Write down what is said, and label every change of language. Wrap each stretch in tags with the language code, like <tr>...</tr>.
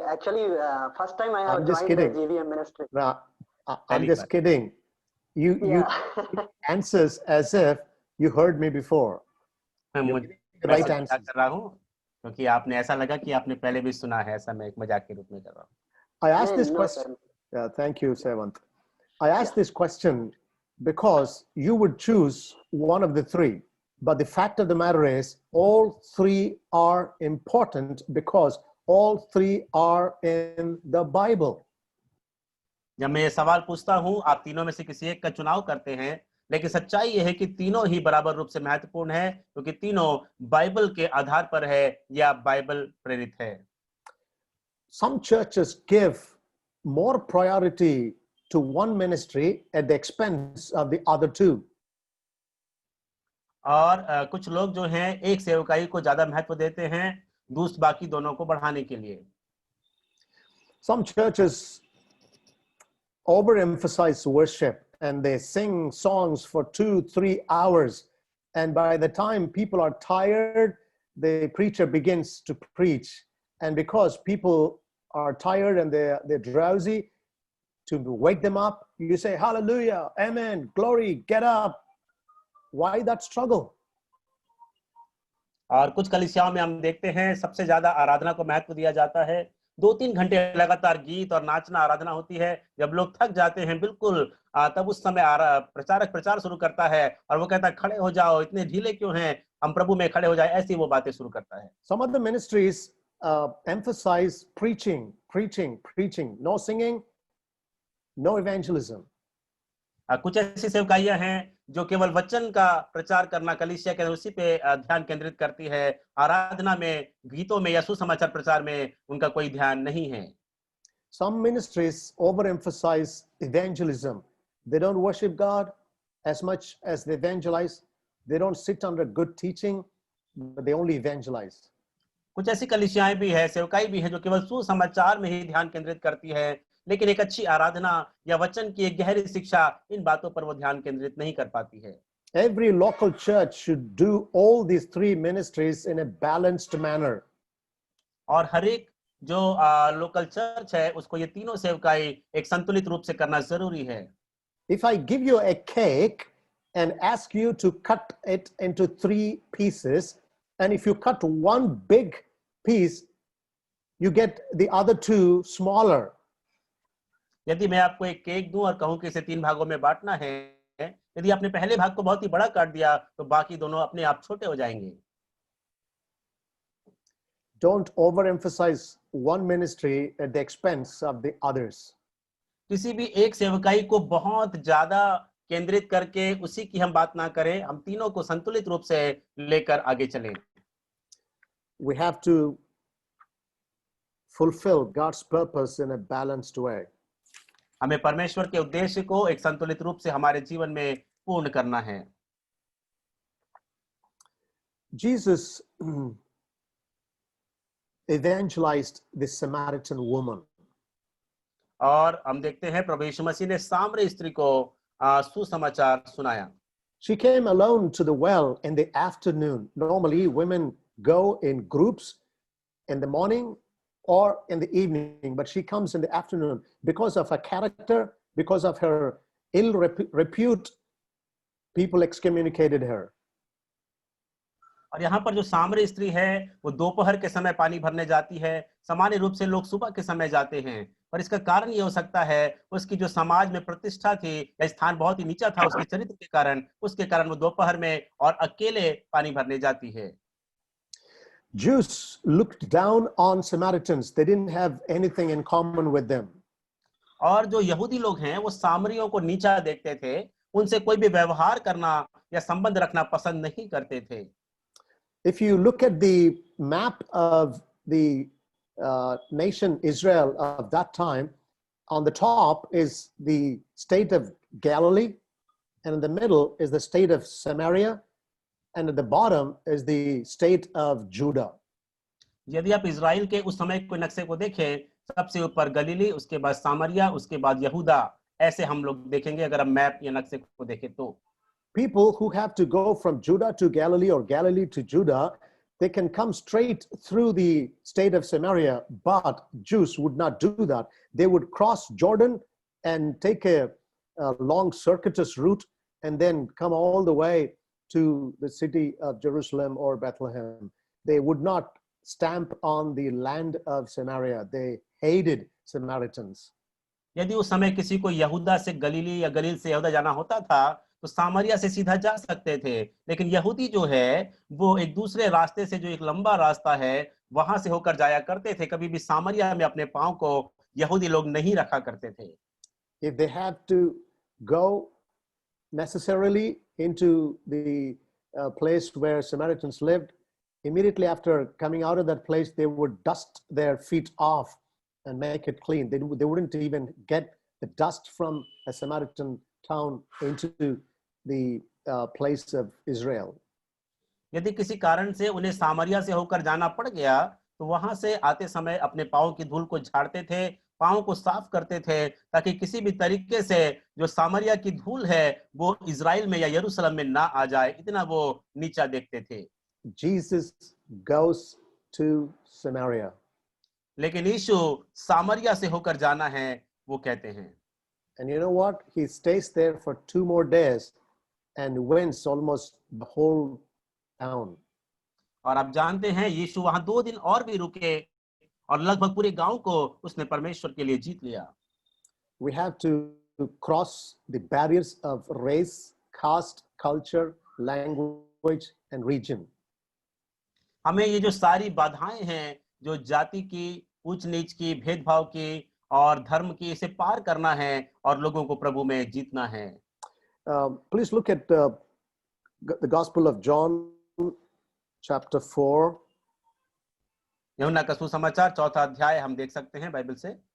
<en>Actually, first time I have joined the GVM ministry. No, I'm just kidding. You answers as if you heard me before.</en> <hi>मैं</hi> <en>Right answer.</en> <hi>कर रहा हूँ क्योंकि आपने ऐसा लगा कि आपने पहले भी सुना है, ऐसा मैं एक मजाक के रूप में कर रहा हूँ.</hi> <en>I asked this question. Yeah, thank you, Seventh. I asked this question because you would choose one of the three. But the fact of the matter is, all three are important because all three are in the Bible.</en> <hi>जब मैं ये सवाल पूछता हूँ, आप तीनों में से किसी एक का चुनाव करते हैं, लेकिन सच्चाई ये है कि तीनों ही बराबर रूप से महत्वपूर्ण है क्योंकि तीनों बाइबल के आधार पर है या बाइबल प्रेरित है.</hi> <en>Some churches give more priority to one ministry at the expense of the other two.</en> <hi>और कुछ लोग जो हैं एक सेवकाई को ज्यादा महत्व देते हैं बाकी दोनों को बढ़ाने के लिए.</hi> <en>Some churches overemphasize worship and they sing songs for 2-3 hours, and by the time people are tired, the preacher begins to preach, and because people are tired and they're drowsy, to wake them up, you say hallelujah, amen, glory, get up. Why that struggle?</en> <hi>और कुछ कलीसियाओं में हम देखते हैं सबसे ज्यादा आराधना को महत्व दिया जाता है. 2-3 घंटे लगातार गीत और नाचना आराधना होती है. जब लोग थक जाते हैं बिल्कुल, तब उस समय प्रचारक प्रचार शुरू करता है और वो कहता है खड़े हो जाओ, इतने ढीले क्यों हैं, हम प्रभु में खड़े हो जाए, ऐसी वो बातें शुरू करता है.</hi> <en>Some of the ministries emphasize preaching, no singing, no evangelism.</en> <hi>कुछ ऐसी सेवकाइयां हैं जो केवल वचन का प्रचार करना, कलीसिया के उसी पे ध्यान केंद्रित करती है. आराधना में, गीतों में या सुसमाचार प्रचार में उनका कोई ध्यान नहीं है.</hi> <en>Some ministries overemphasize evangelism. They don't worship God as much as they evangelize. They don't sit under good teaching, but they only evangelize.</en> <hi>कुछ ऐसी कलीसियाएं भी है, सेवकाई भी है जो केवल सुसमाचार में ही ध्यान केंद्रित करती है, लेकिन एक अच्छी आराधना या वचन की एक गहरी शिक्षा, इन बातों पर वो ध्यान केंद्रित नहीं कर पाती है.</hi> <en>Every local church should do all these three ministries in a balanced manner.</en> <hi>और हर एक जो</hi> <en>local church</en> <hi>है उसको ये तीनों सेवकाई एक संतुलित रूप से करना जरूरी है.</hi> <en>If I give you a cake and ask you to cut it into 3 pieces, and if you cut one big piece, you get the other 2 smaller.</en> <hi>यदि मैं आपको एक केक दूं और कहूं कि इसे 3 भागों में बांटना है, यदि आपने पहले भाग को बहुत ही बड़ा काट दिया तो बाकी दोनों अपने आप छोटे हो जाएंगे.</hi> <en>Don't overemphasize one ministry at the expense of the others.</en> <hi>किसी भी एक सेवकाई को बहुत ज्यादा केंद्रित करके उसी की हम बात ना करें, हम तीनों को संतुलित रूप से लेकर आगे चलें.</hi> <en>We have to fulfill God's purpose in a balanced way.</en> <hi>हमें परमेश्वर के उद्देश्य को एक संतुलित रूप से हमारे जीवन में पूर्ण करना है.</hi> <en>Jesus evangelized the Samaritan woman.</en> <hi>और हम देखते हैं प्रभु यीशु मसीह ने सामरी स्त्री को सुसमाचार सुनाया।</hi> <en>She came alone to the well in the afternoon. Normally, women go in groups in the morning or in the evening, but she comes in the afternoon because of her character, because of her ill repute. People excommunicated her.</en> <hi>और यहाँ पर जो सामरी स्त्री है वो दोपहर के समय पानी भरने जाती है। सामान्य रूप से लोग सुबह के समय जाते हैं, पर इसका कारण ये हो सकता है उसकी जो समाज में प्रतिष्ठा थी या स्थान बहुत ही नीचा था उसके चरित्र के कारण, उसके कारण वो दोपहर में और अकेले पानी भरने जाती है।</hi> <en>Jews looked down on Samaritans. They didn't have anything in common with them.</en> <hi>और जो यहूदी लोग हैं वो सामरियों को नीचा देखते थे, उनसे कोई भी व्यवहार करना या संबंध रखना पसंद नहीं करते थे।</hi> <en>If you look at the map of the nation Israel of that time, on the top is the state of Galilee, and in the middle is the state of Samaria, and at the bottom is the state of Judah.</en> <hi>यदि आप Israel के उस समय के नक्शे को देखें, सबसे ऊपर गलीली, उसके बाद सामरिया, उसके बाद यहूदा, ऐसे हम लोग देखेंगे अगर हम मैप या नक्शे को देखें तो।</hi> <en>People who have to go from Judah to Galilee or Galilee to Judah, they can come straight through the state of Samaria, but Jews would not do that. They would cross Jordan and take a long circuitous route and then come all the way to the city of Jerusalem or Bethlehem. They would not stamp on the land of Samaria. They hated Samaritans.</en> <hi>यदि उस समय किसी को यहूदा से गलीली या गलील से यहूदा जाना होता था तो सामरिया से सीधा जा सकते थे, लेकिन यहूदी जो है वो एक दूसरे रास्ते से, जो एक लंबा रास्ता है, वहां से होकर जाया करते थे। कभी भी सामरिया में अपने पांव को यहूदी लोग नहीं रखा करते थे।</hi> <en>If they had to go necessarily into the place where Samaritans lived, immediately after coming out of that place, they would dust their feet off and make it clean. They wouldn't even get the dust from a Samaritan town into the place of Israel.</en> <hi>यदि किसी कारण से उन्हें सामरिया से होकर जाना पड़ गया तो वहां से आते समय अपने पांव की धूल को झाड़ते थे, पांव को साफ करते थे, ताकि किसी भी तरीके से जो सामरिया की धूल है वो इजराइल में या यरूशलेम में ना आ जाए, इतना वो नीचा देखते थे।</hi> <en>Jesus goes to Samaria.</en> <hi>लेकिन यीशु सामरिया से होकर जाना है, वो कहते हैं।</hi> <en>And you know what? He stays there for 2 more days and wins almost the whole town.</en> <hi>और आप जानते हैं यीशु वहां 2 दिन और भी रुके और लगभग पूरे गांव को उसने परमेश्वर के लिए जीत लिया।</hi> <en>We have to cross the barriers of race, caste, culture, language, and region.</en> <hi>हमें ये जो सारी बाधाएं हैं, जो जाति की, ऊंच नीच की, भेदभाव की और धर्म की, इसे पार करना है और लोगों को प्रभु में जीतना है।</hi> <en>Please look at the Gospel of John, chapter 4.</en> <hi>यूहन्ना का सुसमाचार 4था अध्याय हम देख सकते हैं बाइबल से।</hi>